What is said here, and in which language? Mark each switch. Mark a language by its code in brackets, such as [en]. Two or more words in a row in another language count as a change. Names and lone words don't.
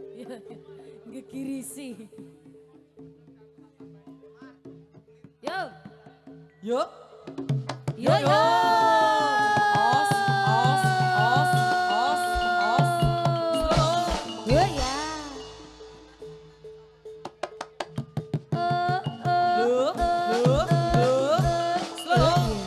[en] Ngegirisi. Yo. Yuk. Yo yo. Os, os, os, os, os. Slow. Yo ya. Look, look, look. Slow.